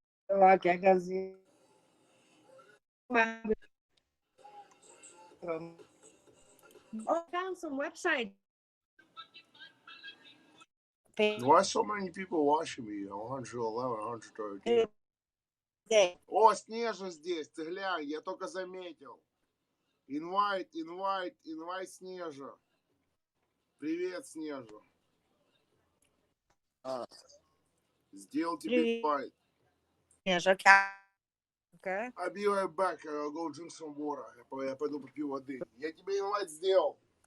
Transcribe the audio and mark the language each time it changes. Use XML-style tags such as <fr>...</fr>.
<en>Okay, because I found some website. Why so many people watching me? 111, 113.</en> <ru>О, Снежа здесь, ты глянь, я только заметил. Invite Снежа. Привет, Снежа. Сделал тебе invite. Снежа, okay.</ru> <en>I'll be right back. I'll go drink some water.</en> <ru>Я пойду попью воды. Я тебе invite сделал.</ru>